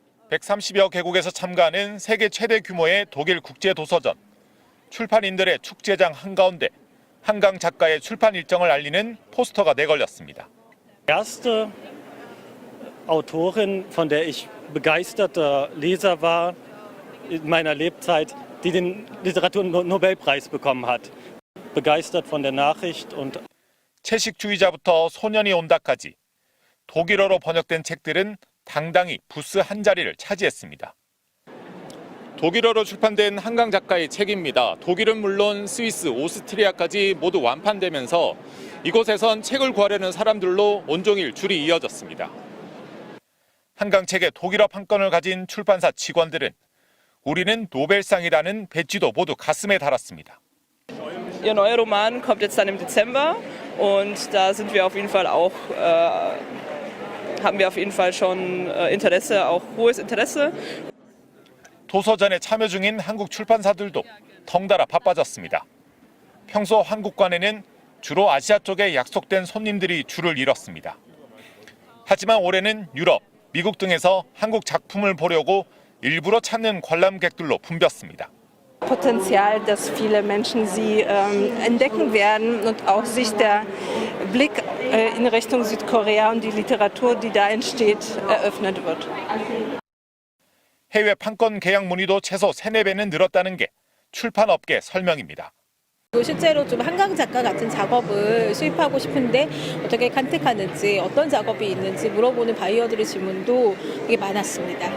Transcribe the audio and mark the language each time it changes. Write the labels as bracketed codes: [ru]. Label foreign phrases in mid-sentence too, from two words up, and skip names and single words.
[ko] 130여 개국에서 참가하는 세계 최대 규모의 독일 국제도서전. 출판인들의 축제장 한가운데 한강 작가의 출판 일정을 알리는 포스터가 내걸렸습니다. [de] Erste Autorin, von der ich begeisterter Leser war in meiner Lebzeit, die den Literaturnobelpreis bekommen hat. Begeistert von der Nachricht und [ko] 채식주의자부터 소년이 온다까지 독일어로 번역된 책들은 당당히 부스 한 자리를 차지했습니다. 독일어로 출판된 한강 작가의 책입니다. 독일은 물론 스위스, 오스트리아까지 모두 완판되면서 이곳에선 책을 구하려는 사람들로 온종일 줄이 이어졌습니다. 한강 책의 독일어 판권을 가진 출판사 직원들은 우리는 노벨상이라는 배지도 모두 가슴에 달았습니다. [de] Ihr neuer Roman kommt jetzt dann im Dezember und da sind wir auf jeden Fall auch haben wir auf jeden Fall schon Interesse, auch hohes Interesse. [ko] 도서전에 참여 중인 한국 출판사들도 덩달아 바빠졌습니다. 평소 한국관에는 주로 아시아 쪽에 약속된 손님들이 줄을 이뤘습니다. 하지만 올해는 유럽, 미국 등에서 한국 작품을 보려고 일부러 찾는 관람객들로 붐볐습니다. [de] Potenzial, dass viele Menschen sie entdecken werden und auch sich der Blick in Richtung Südkorea und die Literatur, die da entsteht, eröffnet wird. [ko] 해외 판권 계약 문의도 최소 3-4배는 늘었다는 게 출판업계 설명입니다. 실제로 좀 한강 작가 같은 작업을 수입하고 싶은데 어떻게 간택하는지, 어떤 작업이 있는지 물어보는 바이어들의 질문도 되게 많았습니다.